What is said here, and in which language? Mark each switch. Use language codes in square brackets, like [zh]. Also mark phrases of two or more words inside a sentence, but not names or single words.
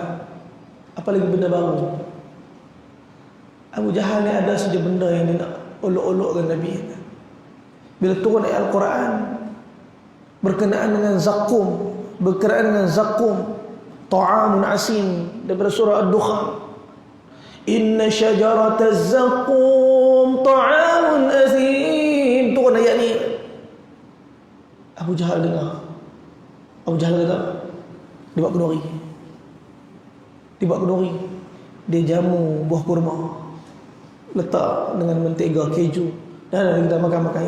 [ms] Apa lagi benda baru? Abu Jahal ni ada saja benda yang dia nak olok-olokkan Nabi. Bila turun ayat Al-Quran berkenaan dengan zakum, [ar] طعام أثيم, [ms] daripada surah Ad-Dukhan, [ar] إن شجرة الزقوم طعام أثيم. [ms] Turun ayat ni. Abu Jahal dengar. Abu Jahal kata, dia buat kenduri. Dia jamu buah kurma, letak dengan mentega keju, dan kita makan-makan.